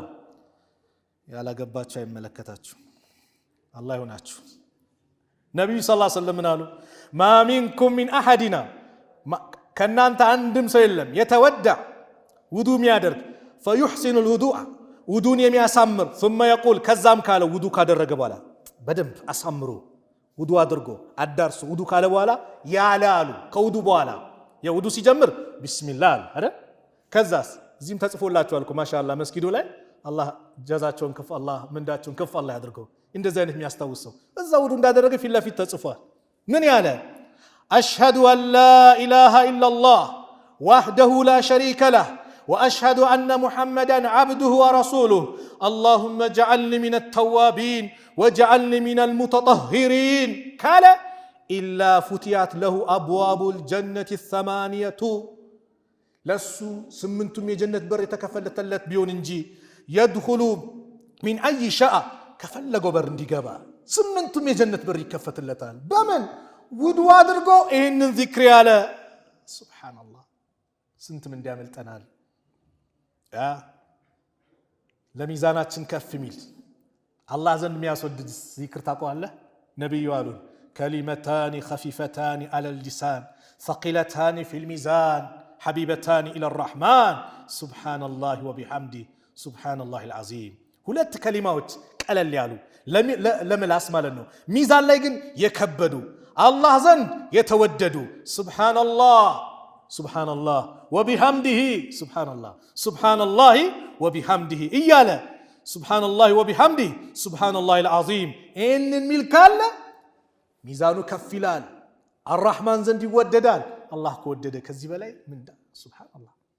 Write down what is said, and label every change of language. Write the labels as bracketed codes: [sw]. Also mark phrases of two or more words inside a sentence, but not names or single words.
[am] ያላገባችሁ አይመለከታችሁ አላህ ይሁናችሁ ነብዩ [ar] صلى الله عليه وسلم [am] አሉ [ar] ما منكم من احدنا [am] ከናንተ አንድም ሰው የለም የተወዳ ውዱ የሚያደርግ [ar] فيحسن الوضوء [am] ውዱን የሚያሳምር [ar] ثم يقول [am] ከዛም ካለ ውዱ ካደረገ በኋላ በደንብ አሳምሮ ውዱ አድርጎ አዳርሱ ውዱ ካለ በኋላ ያላሉ ከውዱ በኋላ የውዱ ሲጀምር ቢስሚላህ አይደል ከዛስ እዚህም ተጽፎላችኋል እኮ ማሻአላህ መስጊዱ ላይ አላህ ጀዛቸውን ከፍ አላህ ምንዳቸውን ከፍ አላህ ያድርገው እንደዚህ አይነት የሚያስታውሰው እዛ ውዱ እንዳደረገ ፊት ለፊት ተጽፏል ምን ያለ [ar] أشهد أن لا إله إلا الله وحده لا شريك له وأشهد أن محمدا عبده ورسوله اللهم اجعلني من التوابين واجعلني من المتطهرين قال إلا فتحت له أبواب الجنة [am] 8 ለሱ ስምንቱም የጀነት በር የተከፈተለት ቢሆን እንጂ [ar] يدخل من أي شاء [am] ከፈለገው በር እንዲገባ ስምንቱም የጀነት በር ይከፈትለታል በምን ውዱ አድርጎ ይሄንን ዚክር ያለ ሱብሃንአላህ ስንት ምን እንዲያመልጠናል ለሚዛናችን ከፍ ሚል አላህ ዘንድ የሚያስወድድ ዚክር ታውቃለህ ነብዩ አሉን [ar] كلمتان خفيفتان على اللسان ثقيلتان في الميزان حبيبتان إلى الرحمن سبحان الله وبحمده سبحان الله العظيم [am] ሁለት ከሊማዎች ቀለል ያሉ ለምላስ ማለት ነው ሚዛን ላይ ግን የከበዱ አላህ ዘንድ የተወደዱ [ar] سبحان الله سبحان الله وبحمده سبحان الله سبحان الله وبحمده [am] እያለ [ar] سبحان الله وبحمده سبحان الله العظيم [am] እንን ሚል ካለ ሚዛኑ ከፍ ይላል አርራህማን ዘንድ ይወደዳል አላህ ከወደደ ከዚህ በላይ ምን ሱብሃንአላህ